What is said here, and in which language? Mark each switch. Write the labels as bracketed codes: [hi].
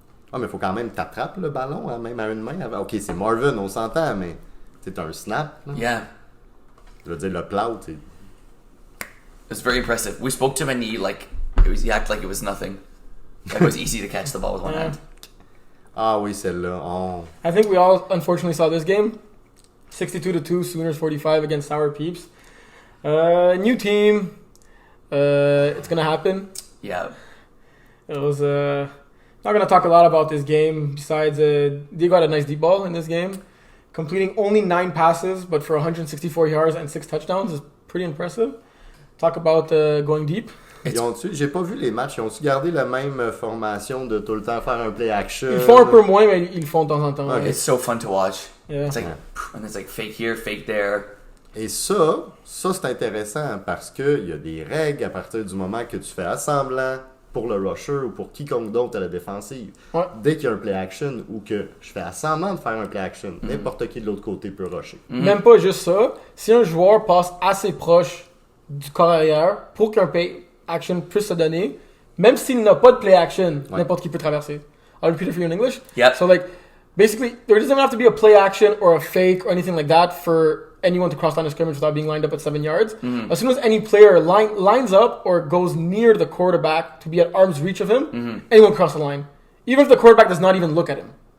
[fr] Ah, mais il faut quand même t'attrapes le ballon, hein, même à une main. Ok, c'est Marvin, on s'entend, mais c'est un snap. Là. [en] Yeah. [fr] Je veux dire, le plow, tu sais. [en] It's very impressive. We spoke to him and he acted like it was nothing. Like it was easy to catch the ball with one hand. [fr] Ah oui, celle-là. Oh. [en] I think we all unfortunately saw this game. 62-2, Sooners 45 against Sour Peeps. New team. It's gonna happen. Yeah. It was not gonna talk a lot about this game. Besides, they got a nice deep ball in this game, completing only 9 passes, but for 164 yards and 6 touchdowns is pretty impressive. Talk about going deep. [fr] J'ai pas vu les matchs. Ils ont-tu gardé la même formation de tout le temps faire un play action? Ils font un peu moins, mais ils le font de temps en temps. [en] Okay. It's so fun to watch. Yeah. It's like, and it's like fake here, fake there. [fr] Et ça c'est intéressant parce qu'il y a des règles à partir du moment que tu fais assemblant pour le rusher ou pour quiconque d'autre à la défensive. Ouais. Dès qu'il y a un play action ou que je fais assemblant de faire un play action, n'importe qui de l'autre côté peut rusher. Même pas juste ça. Si un joueur passe assez proche du corps arrière pour qu'un play action puisse se donner, même s'il n'a pas de play action, n'importe qui peut traverser. [en] I'll repeat it for you in English. Yep. So like, basically, there doesn't have to be a play action or a fake or anything like that for anyone to cross line of scrimmage without being lined up at 7 yards. As soon as any player lines up or goes near the quarterback to be at arm's reach of him, anyone can cross the line. Even if the quarterback does not even look at him.